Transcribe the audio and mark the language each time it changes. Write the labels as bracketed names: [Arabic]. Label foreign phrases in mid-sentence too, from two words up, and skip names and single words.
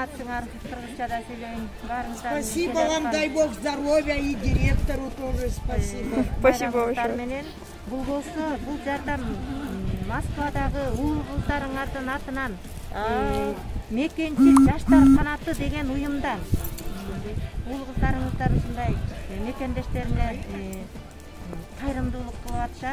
[Kyrgyz] баарыңар кыргызчада сүйлөйүн. Баарыңыздар. [Russian] Спасибо вам, дай бог здоровья и директору тоже спасибо. Спасибо большое. [Kyrgyz] Менен бул болсо, бул жардам Москвадагы уул кыздарыңардын атынан мекенчил жаштар канаты деген уюмдан уул кыздарыңыздар ушундай мекендештерине кайрымдуулук кылып атышат.